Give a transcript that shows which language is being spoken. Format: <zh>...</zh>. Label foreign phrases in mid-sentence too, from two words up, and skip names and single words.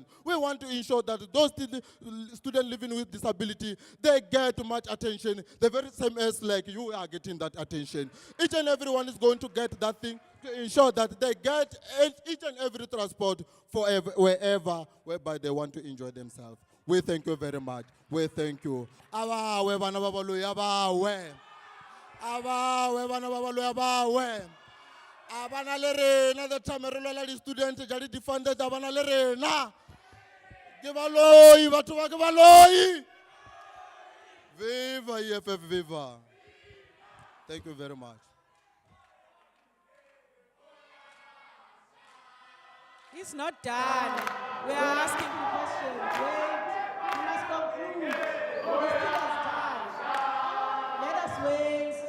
<en>We want to ensure that those students living with disability, they get much attention, the very same as like you are getting that attention. Each and everyone is going to get that thing to ensure that they get each and every transport wherever, whereby they want to enjoy themselves. We thank you very much. We thank you.</en> <tn>Bana ba baloya bawe abana le rena</tn> <en>the time</en> <tn>re lola di student ja di defunded abana le rena ke baloi batho ba ke baloi viva EFF viva.</tn> <en>Thank you very much. He's not done. We are asking him questions. Wait, he must conclude. He's still not done. Let us wait.</en>